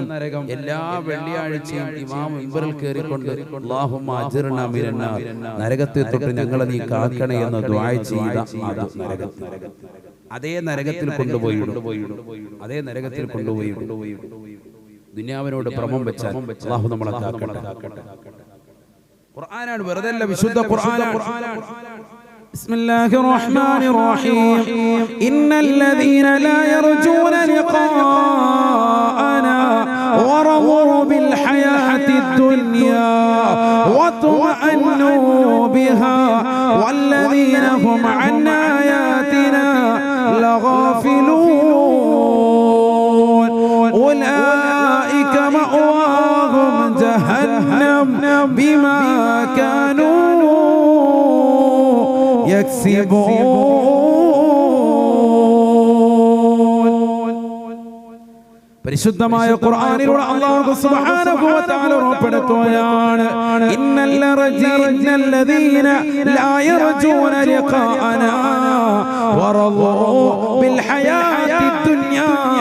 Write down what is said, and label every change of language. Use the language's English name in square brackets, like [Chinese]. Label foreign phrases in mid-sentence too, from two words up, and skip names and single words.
[Malayalam] എല്ലാ വെള്ളിയാഴ്ചയും ഇമാം മിമ്പറിൽ കയറിക്കൊണ്ട് [Arabic] اللهم أجرنا من النار, [Malayalam] നരകത്തെ തൊട്ട് ഞങ്ങളെ നീ കാക്കണേ എന്ന് ദുആ ചെയ്ത നരകം. അതേ നരകത്തിൽ കൊണ്ടുപോയി ദുനിയാവിനോട് ഭ്രമം വെച്ചാൽ അല്ലാഹു നമ്മളെ കാക്കട്ടെ. ഖുർആനാണ്, വെറുതെ അല്ല, വിശുദ്ധ ഖുർആനാണ്. [Arabic] بسم الله الرحمن الرحيم إن الذين لا يرجون لقاءنا ورضوا بالحياة الدنيا واطمأنوا بها والذين هم عن آياتنا لغافلون أولئك مأواهم جهنم بما كانوا يكسبون. [Malayalam] പരിശുദ്ധമായ ഖുർആനിലൂടെ [Arabic] الله سبحانه وتعالى [Malayalam] ഉറപ്പെടുത്തുകയാണ്, [Arabic] إن الذين لا يرجون لقاءنا ورضوا بالحياة الدنيا.